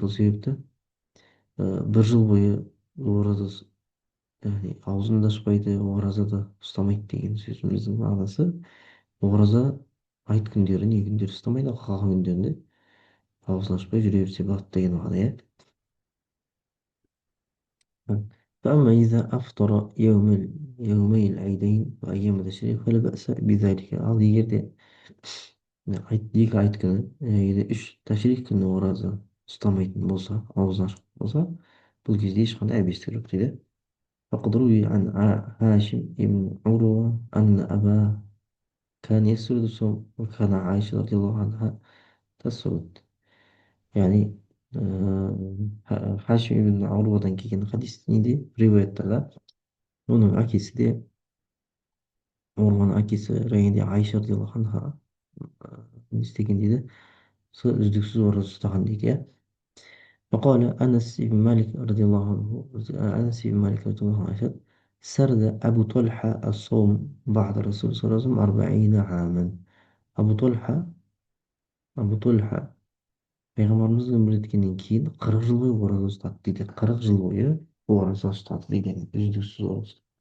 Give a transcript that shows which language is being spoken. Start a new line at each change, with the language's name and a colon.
Kazakh: Сол себепті бір жыл бойы ораза, яғни аузын да ашпайды, ораза да ұстамайды деген сөзіміздің мағынасы, ораза айт күндері, не күндері ұстамайды, ал қалған күндерінде аузын ашпай жүре берсе болады деген мағына, иә.
Arabic: فأما إذا أفطر يومي العيدين وأيام التشريق فلا بأس بذلك.
Kazakh: ал егер де екі айт күні, егер үш ташрих күні ораза ұстамайтын болса, аузын ашып болса, бұл кезде ешқандай әбестік жоқ дейді.
Arabic: فقد روي عن هاشم بن عروة أن أباه كان يسرد الصوم وكان عائشة رضي الله عنها تسرد.
Kazakh: яғни Хашим ибн Ауруадан келген хадис неде, риуаяттарда, оның әкесі де, Урваның әкесі райында Айша радиаллаху анха не істеген дейді, сол үздіксіз ораза ұстаған дейді, иә.
Arabic: فقال أنس بن مالك رضي الله عنه أنس بن مالك رضي الله عنه سرد أبو طلحة الصوم بعد الرسول صلى الله عليه وسلم 40 عاما.
Kazakh: أبو طلحة أبو طلحة пайғамбарымыз өмір өткеннен кейін 40 жыл бойы ораза ұстады дейді. 40 жыл бойы ораза ұстады дейді, үздіксіз ораза.